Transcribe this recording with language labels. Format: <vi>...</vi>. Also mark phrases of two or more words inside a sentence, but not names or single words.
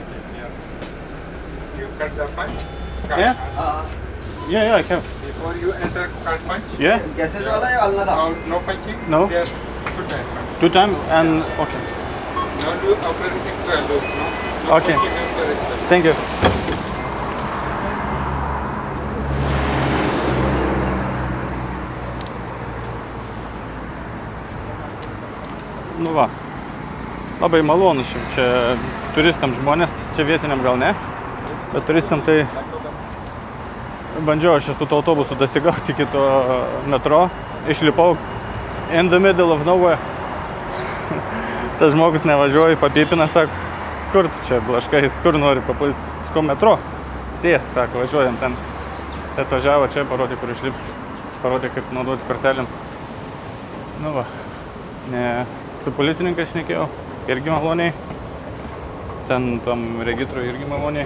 <en>You cut the punch? Yeah? Yeah, I can. Before you enter, cut punch? Yeah? No punching? No. Just 2 times punch. 2 times and okay. Now do after extra loop, no? No Okay. punching after extra. Thank you.</en> <lt>Nu va, labai malonus čia turistam žmonės, čia vietiniam gal ne, bet turistam tai bandžiau aš su to autobusu dasigauti iki to metro, išlipau</lt> <en>in the middle of nowhere.</en> <lt>Tas žmogus nevažiuoja, papipina, sako, kur tu čia blaškais, kur nori papulti, sko metro, sėsk, sako, važiuojam ten. Tai atvažiavo čia, parodė, kur išlipti, parodė, kaip naudotis kortelėm. Nu va, su policininkais šnekėjau, irgi maloniai, ten tam regitrui irgi maloniai.</lt>